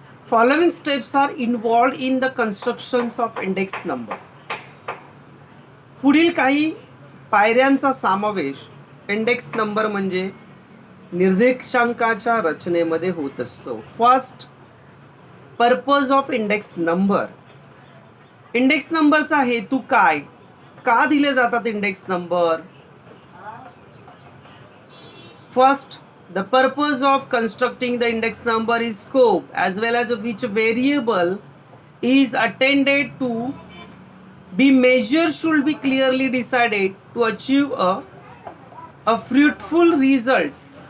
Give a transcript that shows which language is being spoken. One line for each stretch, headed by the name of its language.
English: Following steps are involved in the constructions of index number.
Marathi: पुढील काही पायऱ्यांचा समावेश इंडेक्स नंबर म्हणजे निर्देशांकाच्या रचनेमध्ये होत असतो.
English: First, purpose of index number.
Marathi: Index नंबरचा हेतू काय, का दिले जातात index number?
English: First, the purpose of constructing the index number is scope, as well as which variable is attended to be measured should be clearly decided to achieve a fruitful result.